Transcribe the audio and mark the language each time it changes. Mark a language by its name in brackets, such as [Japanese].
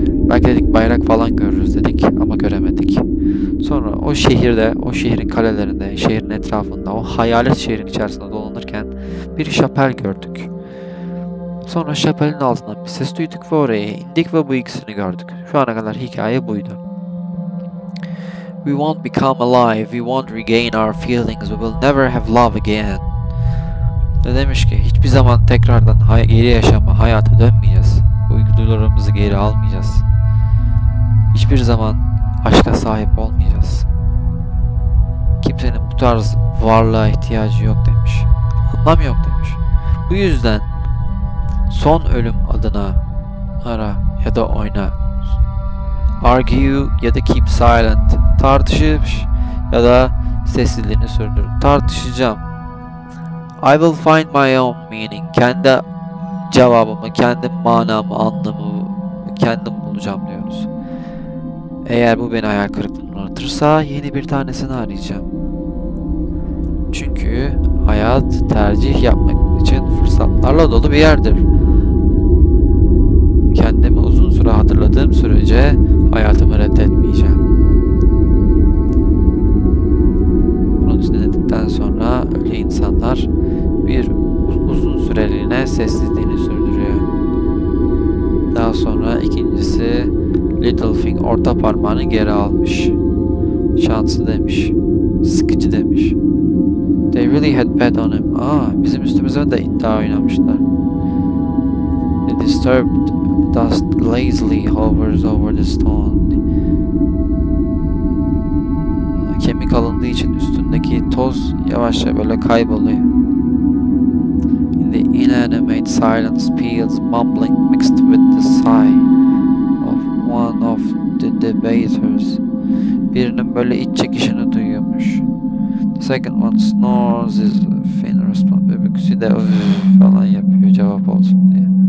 [Turkish] Belki dedik bayrak falan görürüz dedik ama göremedik. Sonra o şehirde, o şehrin kalelerinde, şehrin etrafında, o hayalet şehrin içerisinde dolanırken bir şapel gördük. Sonra şapelin altından bir ses duyduk ve oraya indik ve bu ikisini gördük. Şu ana kadar hikaye buydu. [English] We won't become alive, we won't regain our feelings, we will never have love again. [Turkish] Ne demiş ki hiçbir zaman tekrardan geri yaşama, hayata dönmeyeceğiz. Duygularımızı geri almayacağız. Hiçbir zaman aşka sahip olmayacağız. Kimsenin bu tarz varlığa ihtiyacı yok demiş. Anlam yok demiş. Bu yüzden son ölüm adına ara ya da oyna. [English] Argue [Turkish] ya da [English] keep silent. [Turkish] Tartışır ya da sessizliğini sürdür. Tartışacağım. [English] I will find my own meaning. [Turkish] Kendi cevabımı, kendi manamı, anlamı kendim bulacağım diyoruz. Eğer bu beni hayal kırıklığına uğratırsa yeni bir tanesini arayacağım. Çünkü hayat tercih yapmak için fırsatlarla dolu bir yerdir. Kendimi uzun süre hatırladığım sürece hayatımı reddetmeyeceğim. Bunu dinledikten sonra öyle insanlar bir uzun süreliğine sessizliğini sürdürüyor. Daha sonra ikincisi Little Finger orta parmağını geri almış. Şanslı demiş. Sıkıcı demiş. [English] They really had bet on him. [Turkish] Bizim üstümüze de iddia oynamışlar. [English] The disturbed dust lazily hovers over the stone. [Turkish] Kemik alındığı için üstündeki toz yavaşça böyle kayboluyor. [English] In the inanimate silence peals mumbling mixed with the sigh of one of the debaters. [Turkish] Birinin böyle iç çekişini duyuyormuş. [English] The second one snores his faint response. [Turkish] Öbürküsü de falan yapıyor cevap olsun diye.